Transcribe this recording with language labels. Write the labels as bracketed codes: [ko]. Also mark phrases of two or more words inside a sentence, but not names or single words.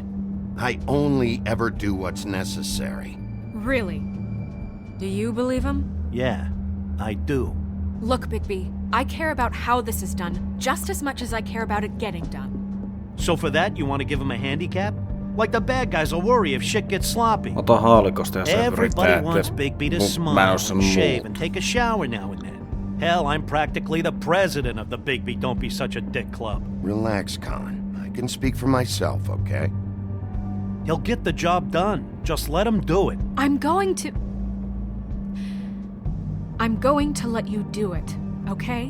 [en] I only ever do what's necessary. Really? Do you believe him? Yeah, I do. Look, Bigby, I care about how this is done just as much as I care about it getting done. So for that, you want to give him a handicap? Like the bad guys will worry if shit gets sloppy. [fi] Ota haulikosta ja sen [en] Everybody wants Bigby to smile and shave and take a shower now and then. Hell, I'm practically the president of the Bigby Don't Be Such a Dick Club. Relax, Colin. I can speak for myself, okay? He'll get the job done. Just let him do it. I'm going to let you do it, okay?